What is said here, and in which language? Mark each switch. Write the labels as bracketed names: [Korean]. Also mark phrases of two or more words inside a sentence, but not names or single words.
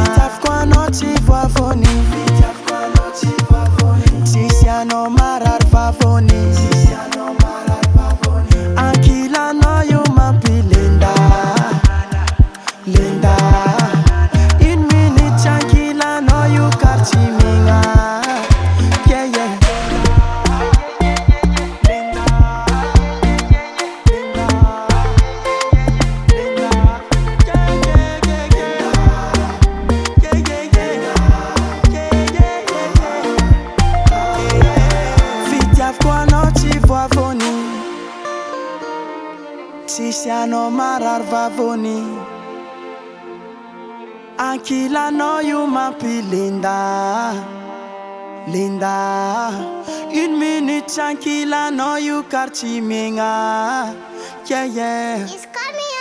[Malagasy] Fitiavako anao tsy voavony, tsisy anao marary vavony. Ankilanao io mampilenda, lenda. [French] Une minute [Malagasy] ankilanao io kartsimigna, [English] yeah yeah. [Malagasy] Lenda, lenda, lenda, [English] yeah yeah yeah yeah, yeah yeah yeah, yeah yeah yeah. [Malagasy] Fitiavako anao tsy voavony, tsisy anao marary vavony. Ankilanao io mampilenda, lenda. [French] Une minute [Malagasy] ankilanao io kartsimigna, [English] yeah yeah.